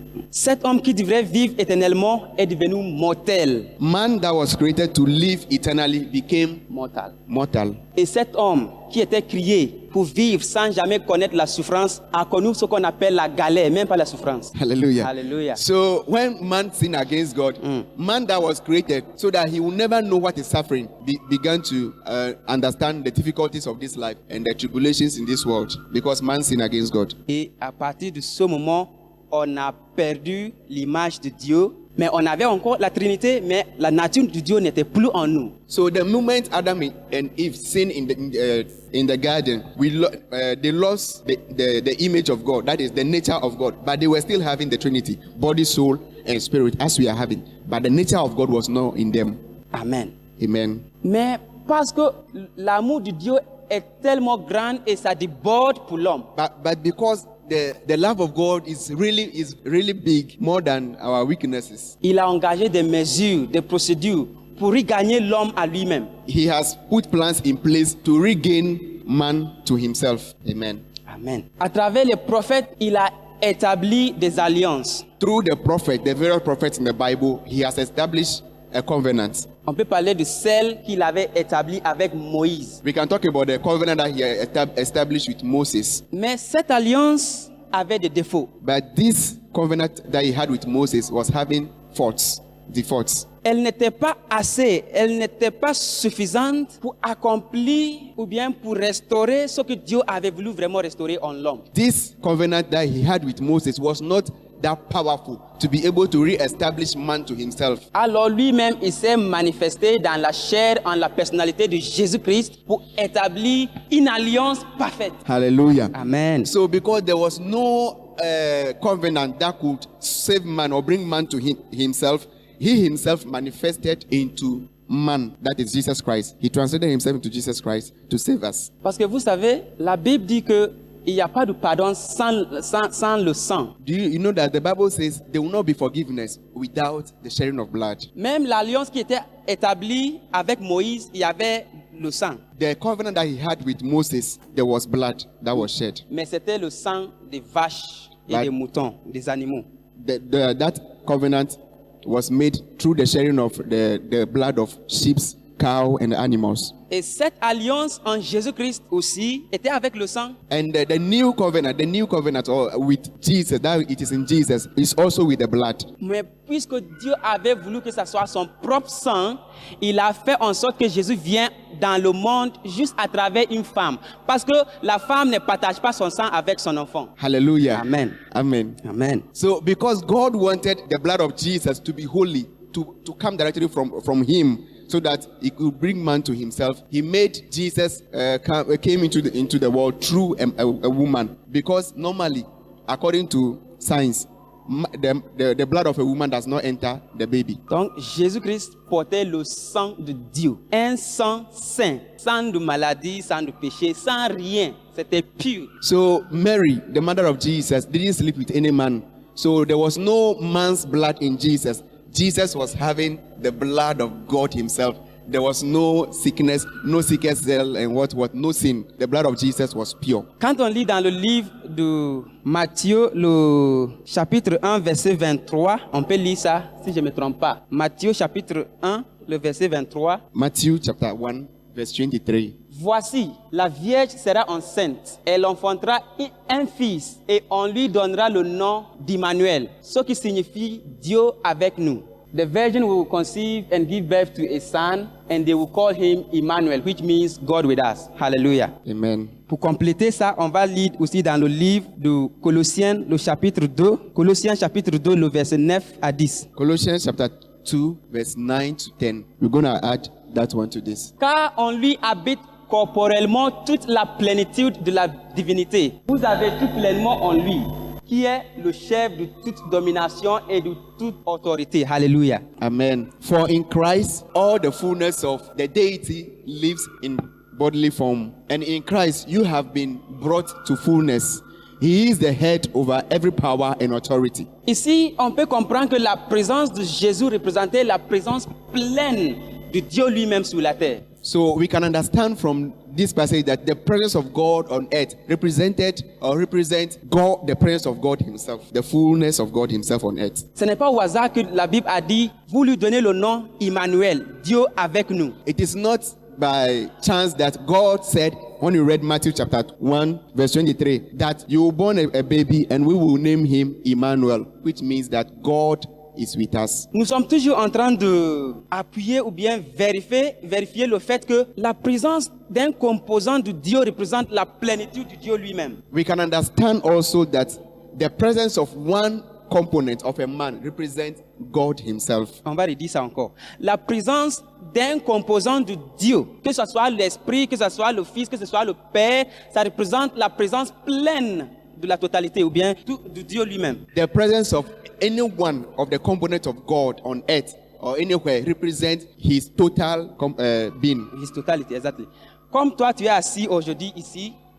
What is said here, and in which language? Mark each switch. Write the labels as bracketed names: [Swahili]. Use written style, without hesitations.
[French] Cet homme qui devrait vivre éternellement est devenu mortel. [English] Man that was created to live eternally became mortal. [French] Et cet homme qui était créé pour vivre sans jamais connaître la souffrance a connu ce qu'on appelle la galère, même pas la souffrance. [English] Hallelujah. Hallelujah. So when man sinned against God, man that was created so that he will never know what is suffering began to understand the difficulties of this life and the tribulations in this world, because man sinned against God. [French] Et à partir de ce moment, on a perdu l'image de Dieu, mais on avait encore la Trinité, mais la nature de Dieu n'était plus en nous. [English] So the moment Adam and Eve sinned in the garden, they lost the image of God, that is the nature of God, but they were still having the Trinity, body, soul, and spirit, as we are having. But the nature of God was not in them. Amen. Amen. [French] Mais parce que l'amour de Dieu est tellement grand et ça déborde pour l'homme. [English] But because the love of God is really big, more than our weaknesses. [French] Il a engagé des mesures, des procédures pour regagner l'homme à lui-même. [English] He has put plans in place to regain man to himself. Amen. Amen. [French] À travers les prophètes, il a établi des alliances. [English] Through the various prophets in the Bible, he has established a covenant. [French] On peut parler de celle qu'il avait établie avec Moïse. [English] We can talk about the covenant that he established with Moses. [French] Mais cette alliance avait des défauts. [English] But this covenant that he had with Moses was having faults, defaults. [French] Elle n'était pas assez, elle n'était pas suffisante pour accomplir ou bien pour restaurer ce que Dieu avait voulu vraiment restaurer en l'homme. [English] This covenant that he had with Moses was not that powerful to be able to re-establish man to himself. [French] Alors lui-même, il s'est manifesté dans la chair, en la personnalité de Jésus-Christ pour établir une alliance parfaite. [English] Hallelujah. Amen. So because there was no covenant that could save man or bring man to himself, he himself manifested into man, that is Jesus Christ. He translated himself into Jesus Christ to save us. [French] Parce que vous savez, la Bible dit que il n'y a pas de pardon sans le sang. [English] Do you know that the Bible says there will not be forgiveness without the shedding of blood? [French] Même l'alliance qui était établie avec Moïse, il y avait le sang. [English] The covenant that he had with Moses, there was blood that was shed. [French] Mais c'était le sang des vaches et [English] Like- [French] des moutons, des animaux. [English] That covenant was made through the shedding of the blood of sheep, cow, and animals. [French] Et cette alliance en Jésus-Christ aussi était avec le sang. [English] And the new covenant or with Jesus, that it is in Jesus, is also with the blood. [French] Mais puisque Dieu avait voulu que ça soit son propre sang, il a fait en sorte que Jésus vienne dans le monde juste à travers une femme. Parce que la femme ne partage pas son sang avec son enfant. [English] Hallelujah. Amen. Amen. Amen. So because God wanted the blood of Jesus to be holy, to come directly from him, so that he could bring man to himself, he made Jesus came into the world through a woman. Because normally, according to science, the blood of a woman does not enter the baby. [French] Donc Jésus-Christ portait le sang de Dieu. Un sang saint, sans de maladie, sans de péché, sans rien. C'était pur. [English] So Mary, the mother of Jesus, didn't sleep with any man. So there was no man's blood in Jesus. Jesus was having the blood of God himself. There was no sickness, no sickle cell and what, no sin. The blood of Jesus was pure. [French] Quand on lit dans le livre de Matthieu, le chapitre 1, verset 23, on peut lire ça, si je ne me trompe pas. Matthieu, chapitre 1, le verset 23. [English] Matthew chapter 1, verse 23. [French] Voici, la Vierge sera enceinte. Elle enfantera un fils et on lui donnera le nom d'Emmanuel, ce qui signifie Dieu avec nous. [English] The virgin will conceive and give birth to a son, and they will call him Emmanuel, which means God with us. Hallelujah. Amen. [French] Pour compléter ça, on va lire aussi dans le livre de Colossiens, le chapitre 2. Colossiens, chapitre 2, le verset 9 à 10. [English] Colossians chapter 2, verse 9 to 10. We're going to add that one to this. [French] Car on lui habite corporellement toute la plénitude de la divinité. Vous avez tout pleinement en lui, qui est le chef de toute domination et de toute autorité. [English] Hallelujah. Amen. For in Christ, all the fullness of the deity lives in bodily form. And in Christ, you have been brought to fullness. He is the head over every power and authority. [French] Ici, on peut comprendre que la présence de Jésus représentait la présence pleine de Dieu lui-même sur la terre. [English] So we can understand from this passage that the presence of God on earth represents God, the presence of God himself, the fullness of God himself on earth. [French] Ce n'est pas au hasard que la Bible a dit, vous lui donnez le nom Emmanuel, Dieu avec nous. [English] It is not by chance that God said, when you read Matthew chapter 1, verse 23, that you will born a baby and we will name him Emmanuel, which means that God is with us. [French] Nous sommes toujours en train de appuyer ou bien vérifier le fait que la présence d'un composant de Dieu représente la plénitude de Dieu lui-même. [English] We can understand also that the presence of one component of a man represents God himself. [French] On va redire ça encore. La présence d'un composant de Dieu, que ce soit l'Esprit, que ce soit le Fils, que ce soit le Père, ça représente la présence pleine de la totalité ou bien de Dieu lui-même. [English] The presence of any one of the components of God on earth or anywhere represents his total being. His totality, exactly. [French] Comme toi, tu es assis aujourd'hui ici,